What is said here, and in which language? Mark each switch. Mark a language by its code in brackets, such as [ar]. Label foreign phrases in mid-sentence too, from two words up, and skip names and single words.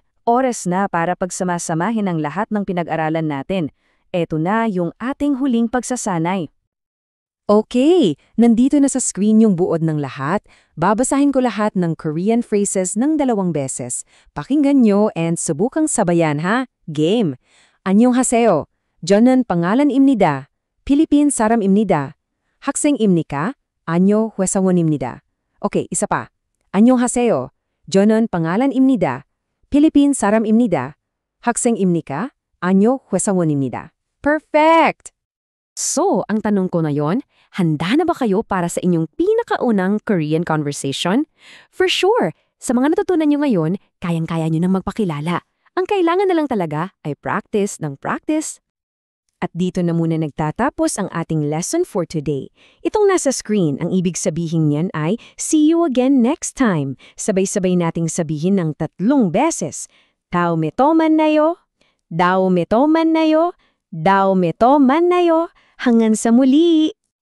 [tl] Oras na para pagsamasamahin ang lahat ng pinag-aralan natin. Eto na yung ating huling pagsasanay. Okay, nandito na sa screen yung buod ng lahat. Babasahin ko lahat ng [en] Korean phrases [tl] ng 2 beses. Pakinggan nyo and subukang sabayan ha. Game. [ko] 안녕하세요. 저는 pangalan 입니다. Philippine 사람 입니다. 학생입니까? 아니요, 회사원입니다. [tl] Okay, isa pa. [ko] 안녕하세요. 저는 pangalan 입니다. Philippine 사람입니다. 학생입니까? 아니요, 회사원입니다. [tl] Perfect! So, ang tanong ko na yon, handa na ba kayo para sa inyong pinakaunang [en] Korean conversation? For sure! [tl] Sa mga natutunan nyo ngayon, kayang-kaya nyo nang magpakilala. Ang kailangan na lang talaga ay practice ng practice. At dito na muna nagtatapos ang ating [en] lesson for today. [tl] Itong nasa screen, ang ibig sabihin niyan ay [en] see you again next time. [tl] Sabay-sabay nating sabihin ng 3 beses. [ko] 다음에 또 만나요. 다음에 또 만나요. 다음에 또 만나요. [tl] Hanggang sa muli!